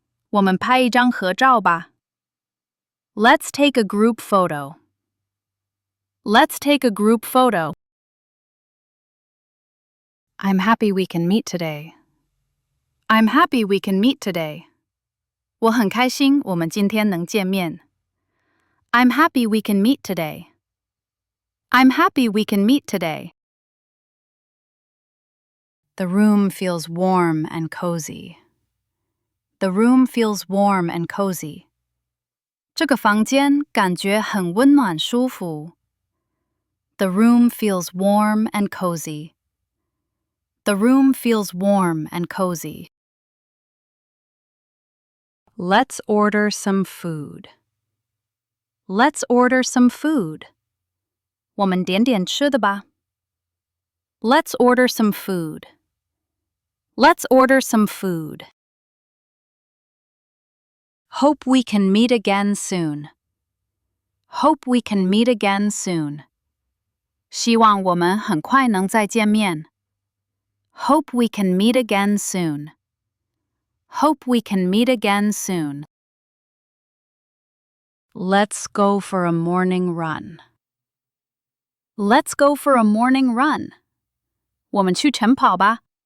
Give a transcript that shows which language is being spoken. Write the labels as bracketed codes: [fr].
[zh] 我们拍一张合照吧。 [en] Let's take a group photo. Let's take a group photo. I'm happy we can meet today. I'm happy we can meet today. [zh] 我很开心我们今天能见面。 [en] I'm happy we can meet today. I'm happy we can meet today. The room feels warm and cozy. The room feels warm and cozy. [zh] 这个房间感觉很温暖舒服。 [en] The room feels warm and cozy. The room feels warm and cozy. Let's order some food. Let's order some food. [zh] 我们点点吃的吧。 [en] Let's order some food. Let's order some food. Hope we can meet again soon. Hope we can meet again soon. [zh] 希望我们很快能再见面。 [en] Hope we can meet again soon. Hope we can meet again soon. Let's go for a morning run. Let's go for a morning run. [zh] 我们去晨跑吧。